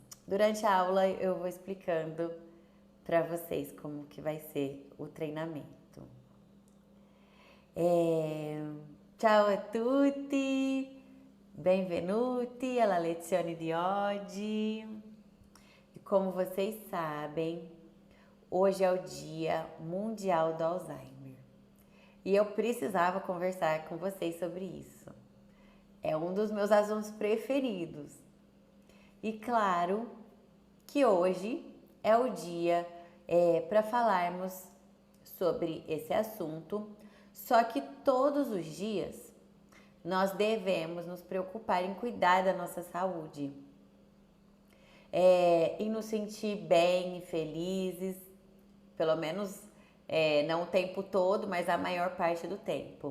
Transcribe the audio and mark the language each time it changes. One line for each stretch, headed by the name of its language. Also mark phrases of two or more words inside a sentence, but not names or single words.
Portuguese: Durante a aula eu vou explicando para vocês como que vai ser o treinamento.
Italian: Ciao a tutti, benvenuti alla lezione di oggi.
Portuguese: E como vocês sabem, hoje é o Dia Mundial do Alzheimer. E eu precisava conversar com vocês sobre isso. É um dos meus assuntos preferidos. E claro que hoje é o dia para falarmos sobre esse assunto, só que todos os dias nós devemos nos preocupar em cuidar da nossa saúde, em nos sentir bem e felizes, pelo menos não o tempo todo, mas a maior parte do tempo.